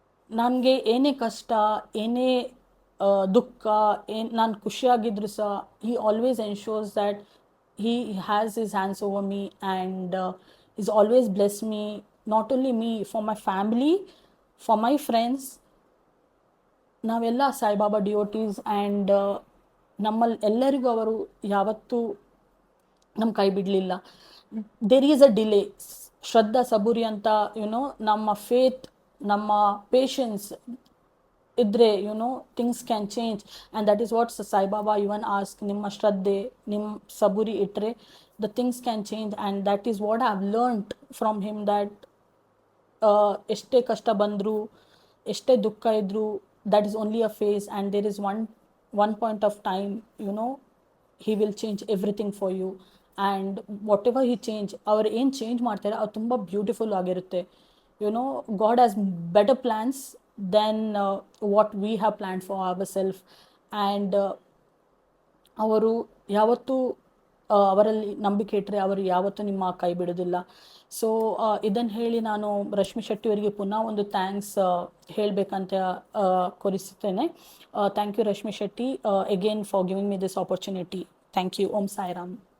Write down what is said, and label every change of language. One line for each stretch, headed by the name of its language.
Kannada: ನನಗೆ ಏನೇ ಕಷ್ಟ, ಏನೇ ದುಃಖ, ನಾನು ಖುಷಿಯಾಗಿದ್ರು ಸಹ
English: he always ensures that he has his hands over me, and he's always blessed me, not only me, for my family, for my friends.
Kannada: ನಾವೆಲ್ಲ ಸಾಯಿಬಾಬಾ ಡಿಯೋಟೀಸ್, ಆ್ಯಂಡ್ ನಮ್ಮಲ್ಲಿ ಎಲ್ಲರಿಗೂ ಅವರು ಯಾವತ್ತೂ ನಮ್ಮ ಕೈ ಬಿಡಲಿಲ್ಲ.
English: there is a delay,
Kannada: ಶ್ರದ್ಧಾ ಸಬೂರಿ ಅಂತ, ನಮ್ಮ ಫೇತ್, ನಮ್ಮ ಪೇಷನ್ಸ್ ಇದ್ದರೆ
English: Things can change, and that is what Saibaba even ask.
Kannada: ನಿಮ್ಮ ಶ್ರದ್ಧೆ, ನಿಮ್ಮ ಸಬೂರಿ ಇಟ್ಟರೆ
English: the things can change, and that is what I have learned from him, that
Kannada: ಎಷ್ಟೇ ಕಷ್ಟ ಬಂದರೂ, ಎಷ್ಟೇ ದುಃಖ ಇದ್ದರೂ,
English: that is only a phase, and there is one point of time, he will change everything for you. And whatever he change,
Kannada: ಅವ್ರು ಏನು change ಮಾಡ್ತಾರೆ ಅದು ತುಂಬ ಬ್ಯೂಟಿಫುಲ್ ಆಗಿರುತ್ತೆ.
English: God has better plans than what we have planned for ourselves, and
Kannada: ಅವರು ಯಾವತ್ತೂ ಅವರಲ್ಲಿ ನಂಬಿಕೆ ಇಟ್ಟರೆ ಅವರು ಯಾವತ್ತೂ ನಿಮ್ಮ ಕೈ ಬಿಡೋದಿಲ್ಲ. ಸೊ ಇದನ್ನು ಹೇಳಿ ನಾನು ರಶ್ಮಿ ಶೆಟ್ಟಿ ಅವರಿಗೆ ಪುನಃ ಒಂದು
English: thanks
Kannada: ಹೇಳಬೇಕಂತ ಕೋರಿಸುತ್ತೇನೆ.
English: Thank you Rashmi Shetty, again for giving me this opportunity. Thank you. Om Sairam.